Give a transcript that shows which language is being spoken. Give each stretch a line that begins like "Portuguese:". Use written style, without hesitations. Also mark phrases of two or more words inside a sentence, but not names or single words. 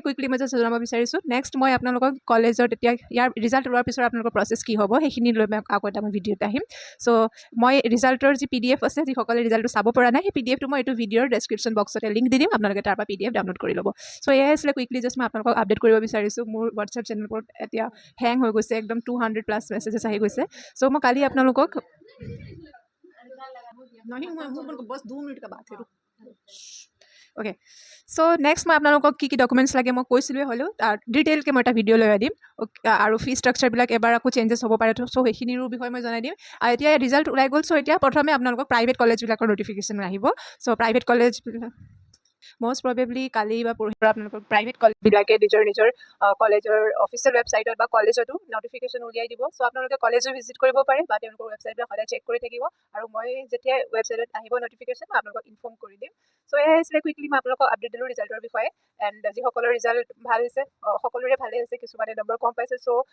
Assamese: কুইকলি মই জাষ্ট জনাব বিচাৰিছোঁ নেক্সট মই আপোনালোকক কলেজত এতিয়া ইয়াৰ ৰিজাল্ট ওলোৱাৰ পিছত আপোনালোকৰ প্ৰচেছ কি হ'ব সেইখিনি লৈ মই আকৌ এটা মই ভিডিঅ'ত আহিম চ' মই ৰিজাল্টৰ যি PDF আছে যিসকলে ৰিজাল্টটো চাব পৰা নাই সেই PDFটো মই এইটো ভিডিঅ'ৰ
English: description box
Assamese: লিংক দি দিম আপোনালোকে তাৰ পৰা PDF ডাউনলোড কৰি ল'ব চ' আছিলে কুইকলি জাষ্ট মই আপোনালোকক আপডেট কৰিব বিচাৰিছোঁ মোৰ হোৱাটছএপ চেনেলবোৰত এতিয়া হেং হৈ গৈছে একদম 200
English: plus messages
Assamese: আহি গৈছে চ' মই কালি আপোনালোকক
Hindi: नहीं मैं बस 2 मिनट का बात है ओके
Assamese: চ' নেক্সট মই আপোনালোকক কি ডকুমেণ্টছ লাগে মই কৈছিলোঁৱে হ'লেও ডিটেইলকৈ মই এটা ভিডিঅ' লৈ দিম আৰু
English: fee structure
Assamese: এবাৰ আকৌ চেঞ্জেছ হ'ব পাৰে চ' সেইখিনিৰো বিষয়ে মই জনাই দিম আৰু এতিয়া ৰিজাল্ট ওলাই গ'ল চ' এতিয়া প্ৰথমে আপোনালোকক প্ৰাইভেট কলেজবিলাকৰ নটিফিকেশ্যন আহিব চ' প্ৰাইভেট কলেজবিলাক
English: most probably
Assamese: কালি বা পৰহিৰ পৰা আপোনালোকৰ প্ৰাইভেট কলেজবিলাকে নিজৰ কলেজৰ
English: official website
Assamese: বা কলেজতো নটিফিকেশ্যন উলিয়াই দিব চ' আপোনালোকে কলেজো ভিজিট কৰিব পাৰে বা তেওঁলোকৰ ৱেবছাইটবিলাক সদায় চেক কৰি থাকিব আৰু মই যেতিয়া ৱেবছাইটত আহিব নটিফিকেশ্যন মই আপোনালোকক ইনফৰ্ম কৰি দিম চ' আছিলে কুইকলি মই আপোনালোকক আপডেট দিলোঁ ৰিজাল্টৰ বিষয়ে এণ্ড যিসকলৰ ৰিজাল্ট ভাল হৈছে সকলোৰে ভালে হৈছে কিছুমানে নম্বৰ কম পাইছে চ'